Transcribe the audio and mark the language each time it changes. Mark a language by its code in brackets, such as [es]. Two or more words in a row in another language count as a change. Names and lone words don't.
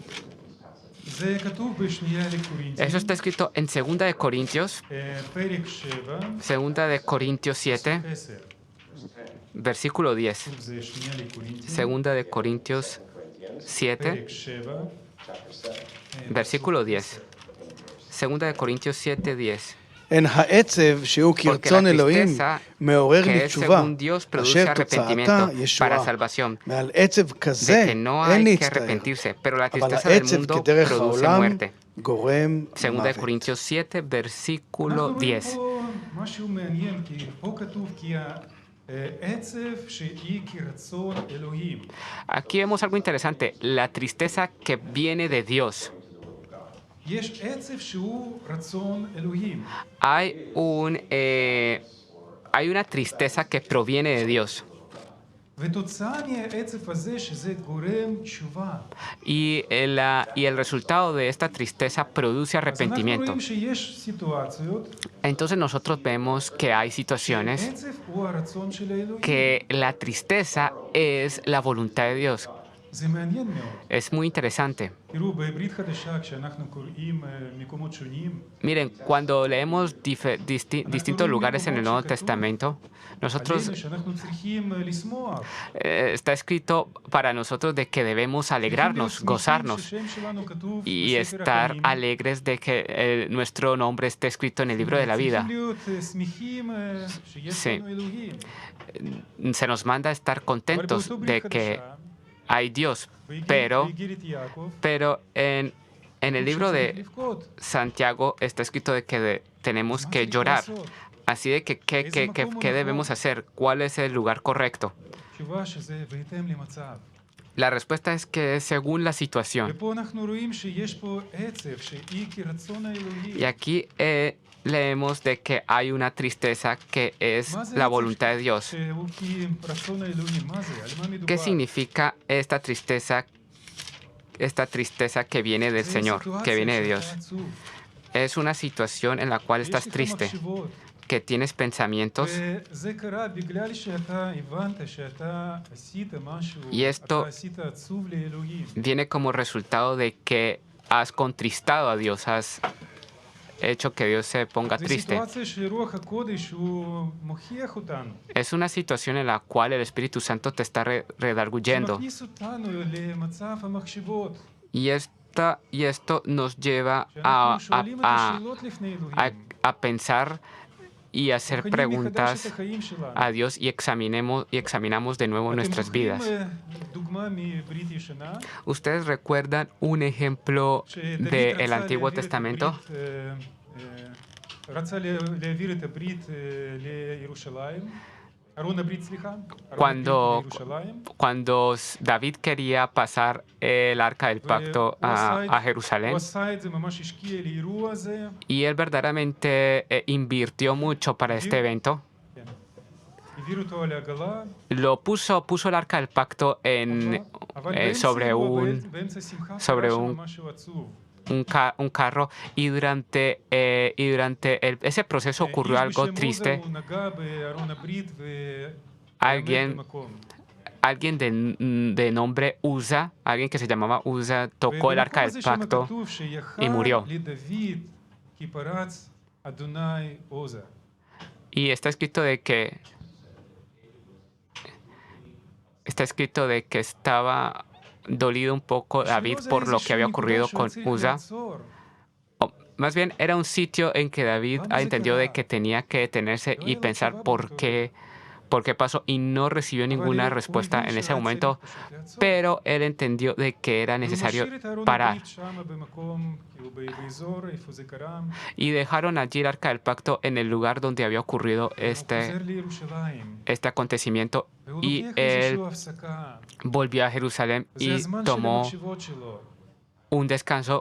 [es] Eso está escrito en 2 de Corintios 7, versículo 10. 2 de Corintios 7, versículo 10. 2 de Corintios 7, 10. [he] הן העצב שהוא כרצון אלוהים מעורר לי תשובה, אשר תוצאתה ישועה. מעל עצב כזה אין להצטער, אבל העצב כדרך העולם גורם מוות. [es] 2 Corintios 7, versículo 10. [he] משהו מעניין, כי פה כתוב כי העצב שהיא כרצון אלוהים. [es] Aquí vemos algo interesante, la tristeza que viene de Dios. [he] יש עצב שהוא רצון אלוהים. [es] Hay una tristeza que proviene de Dios. [he] ותוצאה מהעצב הזה שזה גורם תשובה. [es] Y el resultado de esta tristeza produce [he] אז אנחנו [es] arrepentimiento. [he] רואים שיש סיטואציות [es] Entonces nosotros vemos que hay situaciones [he] שהעצב הוא הרצון של האלוהים. [es] que la tristeza es la voluntad de Dios. [he] זה מעניין מאוד. [es] Es muy interesante. [he] תראו, בברית חדשה, כשאנחנו קוראים מקומות שונים, [es] Miren, cuando leemos distintos lugares en el Nuevo Testamento, nosotros [he] עלינו שאנחנו צריכים לשמוח. [es] está escrito para nosotros de que debemos alegrarnos, gozarnos [he] שהשם שלנו כתוב [es] y [he] בספר [es] estar [he] החיים. [es] alegres de que nuestro nombre esté escrito en el libro de la vida. [he] צריכים להיות שמחים שיש [es] Sí. [he] לנו אלוהים. [es] Se nos manda a estar [he] אבל [es] contentos [he] באותו [es] de [he] ברית [es] que [he] חדשה, [es] hay Dios, [he] באיגרת יעקב, [es] pero en el libro [he] שצריך [es] de [he] לבכות. [es] Santiago está escrito de que tenemos [he] אז מה [es] que [he] צריך [es] llorar. [he] לעשות? [es] Así de que, ¿qué debemos hacer? ¿Cuál es el lugar correcto? [he] התשובה שזה בהתאם למצב. [es] La respuesta es que es según la situación. [he] ופה אנחנו רואים שיש פה עצב שהיא כרצון האלוהים. [es] Y aquí leemos de que hay una tristeza que es [he] מה זה [es] la [he] עצב [es] voluntad de Dios. [he] שהוא כרצון האלוהים? מה זה? על מה מדובר? [es] ¿Qué significa esta tristeza que viene del [he] זה [es] Señor, [he] סיטואציה [es] que viene de Dios? [he] שאתה עצוב. [es] Es una situación en la cual estás [he] יש לך [es] triste, [he] מחשבות. [es] que tienes pensamientos [he] וזה קרה בגלל שאתה הבנת שאתה עשית משהו, [es] Y esto- [he] אתה עשית עצוב לאלוהים. [es] viene como resultado de que has contristado a Dios, has hecho que Dios se ponga [he] זו [es] triste. [he] סיטואציה שרוח הקודש הוא מוכיח אותנו. [es] Es una situación en la cual el Espíritu Santo te está redarguyendo. [he] שמכניס אותנו למצב המחשבות. [es] Y esto nos lleva [he] שאנחנו שואלים את השאלות לפני אלוהים. [es] a pensar y hacer [he] בוחנים מחדש [es] preguntas [he] את החיים שלנו. [es] a Dios y examinamos de nuevo [he] אתם [es] nuestras [he] זוכרים, [es] vidas. [he] דוגמה מברית ישנה? [es] ¿Ustedes recuerdan un ejemplo [he] שדוד [es] del [he] רצה [es] Antiguo [he] להעביר את [es] Testamento? [he] רצה להעביר את הברית לירושלים. ארון הברית, סליחה. ארון [es] Cuando- [he] הברית לירושלים. [es] Cuando David quería pasar el arca del pacto a Jerusalén, [he] הוא עשה את זה, ממש השקיע לאירוע הזה. [es] y él verdaderamente invirtió mucho para este evento, [he] כן. העביר אותו על העגלה. [es] puso el arca del pacto [he] אבל באמצע [es] sobre [he] אירוע, [es] un [he] באמצע שמחה, [es] sobre [he] קרה שם [es] un- [he] משהו עצוב. [es] un carro y durante ese proceso ocurrió [he] איש [es] algo [he] בשם [es] triste. [he] עוזה, הוא נגע בארון הברית [es] Alguien, [he] במקום. [es] alguien de nombre Uza, alguien que se llamaba Uza, tocó el arca [he] ובמקום [es] del [he] הזה שם [es] pacto [he] כתוב שיכל [es] y murió. [he] לדוד כי פרץ אדוני עוזה. [es] Y está escrito de que estaba dolido un poco David [he] שעוזה [es] por lo que había [he] איזושהי [es] ocurrido [he] נקודה [es] con [he] שהוא צריך [es] Uza. [he] לעצור. [es] Más bien era un sitio en que David Vamos a entendió de quedar. que tenía que detenerse y Yo pensar llevo por todo. por qué pasó y no recibió ninguna respuesta en ese momento, pero él entendió de que era necesario parar. Y dejaron allí el arca del pacto en el lugar donde había ocurrido este acontecimiento, y él volvió a Jerusalén y tomó un descanso.